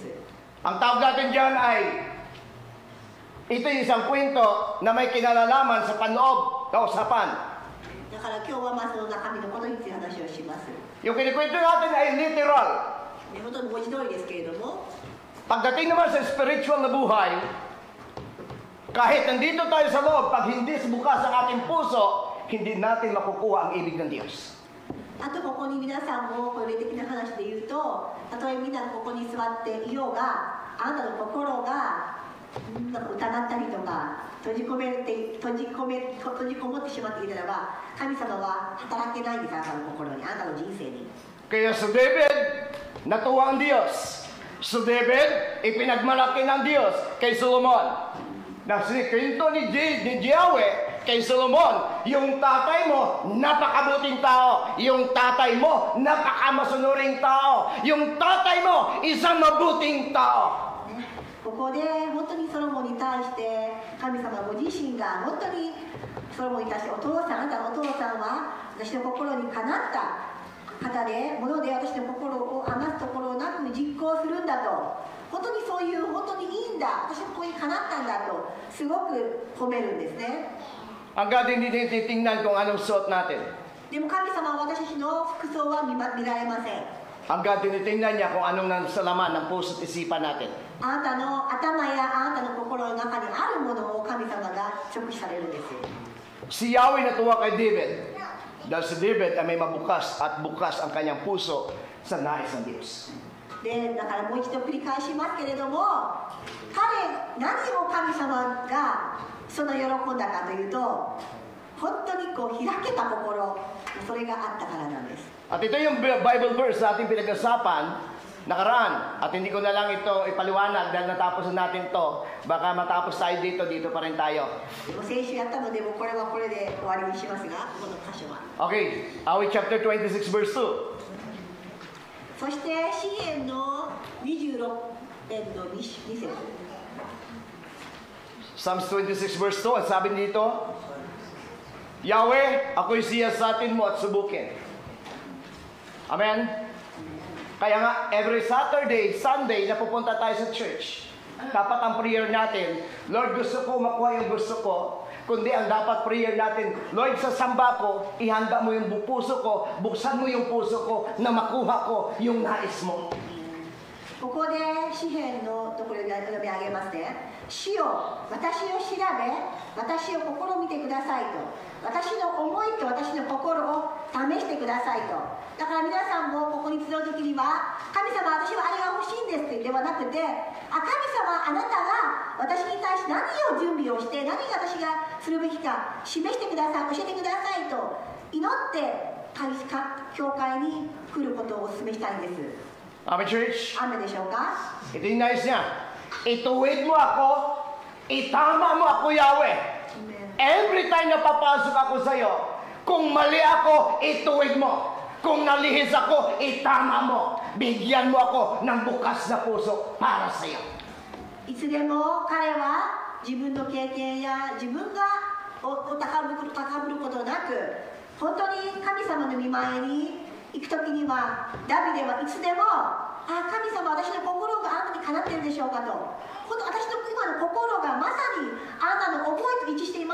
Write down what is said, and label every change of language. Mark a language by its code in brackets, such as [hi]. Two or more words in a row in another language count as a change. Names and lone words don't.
[tl] Ang tawag natin dyan ay, ito yung isang kwento na may kinalalaman sa panloob, kausapan. [ja] だから今日はまあその中身のことについて話をします。 [tl] Yung kinikwento natin ay literal. [ja] 本当に文字通りですけれども、 [tl] Pagdating naman sa spiritual na buhay, kahit nandito tayo sa loob, pag hindi bukas ang ating puso, hindi natin makukuha ang ibig ng Diyos. [ja] あとここに皆さんもこう霊的な話で言うと、たとえみんなここに座っていようが、あなたの心がなんか疑ったりとか閉じこもってしまっていたらば、神様は働けないんです。あなたの心に、あなたの人生に。 [tl] Kaya sa David, natuwa ang Diyos. Sa David, ipinagmalaki ng Diyos kay Solomon. Nasikwento ni Yahweh kay Solomon, yung tatay mo, napakabuting tao. Yung tatay mo, napakamasunuring tao. Yung tatay mo, isang mabuting tao. [ja] ここで本当にソロモンに対して神様ご自身が本当にソロモンに対してお父さん、あなたのお父さんは私の心にかなった方で、もので私の心を余すところなく実行するんだと、本当にそういう本当にいいんだ、私のここにかなったんだとすごく褒めるんですね。 [tl] Hanggang hindi titingnan kung anong suot natin. [ja] でも神様は私たちの服装は見られません。 [tl] Hanggang tinitingnan niya kung anong nasa laman ng puso at isipan natin. [ja] あなたの頭やあなたの心の中にあるものを神様が直視されるんです。 [tl] Si Yahweh natuwa kay David. Dahil si David ay may mabukas at bukas ang kanyang puso sa nais ng Diyos. [ja] でだからもう一度繰り返しますけれども、何を神様がその喜んだかというと、 本当にこう開けた心、それがあったからなんです。 [tl] At ito yung [en] Bible verse [tl] na ating pinag-usapan nakaraan. At hindi ko na lang ito ipaliwanag dahil natapos na natin to. Baka matapos tayo dito pa rin tayo. [ja] 先週やったので、もうこれはこれで終わりにしますが、この箇所は。 [tl] Okay, Awit [en] chapter 26 verse 2. [ja] そして詩篇の26編の2節。 [en] Psalms 26 verse 2, [tl] at sabi dito, Yahweh, ako'y siyasatin mo at subukin. Amen? Kaya nga, [en] every Saturday, Sunday, [tl] na pupunta tayo sa church, dapat ang prayer natin, Lord, gusto ko makuha yung gusto ko, kundi ang dapat prayer natin, Lord, sa samba ko, ihanda mo yung puso ko, buksan mo yung puso ko, na makuha ko yung nais mo. [ja] ここで詩篇のところで読み上げますね。主よ、私を調べ、私を試みてくださいと。私の思いと私の心を試してくださいと。だから皆さんもここに集う時には、神様、私はあれが欲しいんですではなくて、神様、あなたが私に対して何を準備をして、何が私がするべきか示してください、教えてくださいと祈って教会に来ることをお勧めしたいんです。 [en] Amen, church? [ja] 雨でしょうか？ [tl] Ito yung nais niya. Ituwid mo ako, itama mo ako, Yahweh. [en] Every time [tl] na papasok ako sa iyo, kung mali ako, ituwid mo. Kung nalihis ako, itama mo. Bigyan mo ako ng bukas na puso para sa iyo. [ja] いつでも彼は自分の経験や自分が高ぶることなく、本当に神様の御前に行くときには、ダビデはいつでも、神様、私の心があなたにかなっているでしょうかと、本当私の今の心がまさにあなたの思いと一致してい